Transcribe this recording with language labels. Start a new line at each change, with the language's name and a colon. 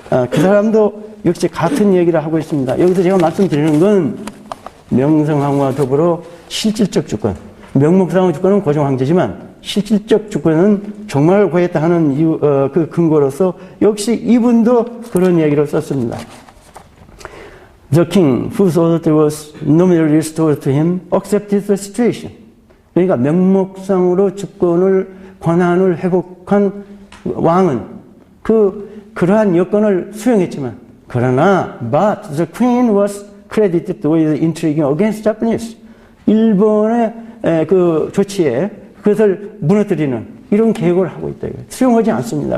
Korean: 그 사람도 역시 같은 얘기를 하고 있습니다. 여기서 제가 말씀드리는 건 명성황후와 더불어 실질적 주권, 명목상의 주권은 고종 황제지만 실질적 주권은 종말을 구했다 하는 그 근거로서 역시 이분도 그런 얘기를 썼습니다.
English: The king, whose authority was nominally restored to him, accepted the situation.
Korean: 그러니까 명목상으로 주권을 권한을 회복한 왕은 그러한 여건을 수용했지만 그러나
English: but the queen was credited with intriguing against Japanese.
Korean: 일본의 그 조치에 그것을 무너뜨리는 이런 계획을 하고 있다. 수용하지 않습니다.